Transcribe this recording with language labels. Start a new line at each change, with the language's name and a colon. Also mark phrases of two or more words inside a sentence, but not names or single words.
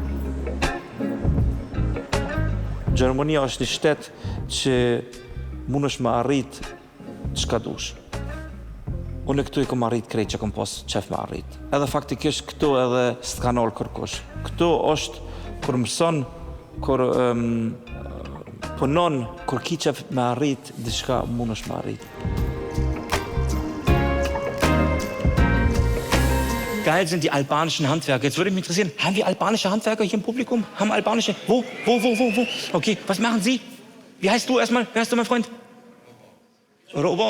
Albanian: Gjermania është një shtet që munësh me arrit çka dush. Unë këtu i kom arrit krejt që kom pas qef me arrit. Edhe faktikisht këtu edhe s'ka nol kërkush. Këtu është kur mëson, kur punon, kur ki qef me arrit, diçka munësh me arrit.
German: Geil sind die albanischen Handwerker. Jetzt würde mich interessieren, haben wir albanische Handwerker hier im Publikum? Haben albanische? Wo? Okay, was machen Sie? Wie heißt du erstmal? Wer heißt du, mein Freund? Robo.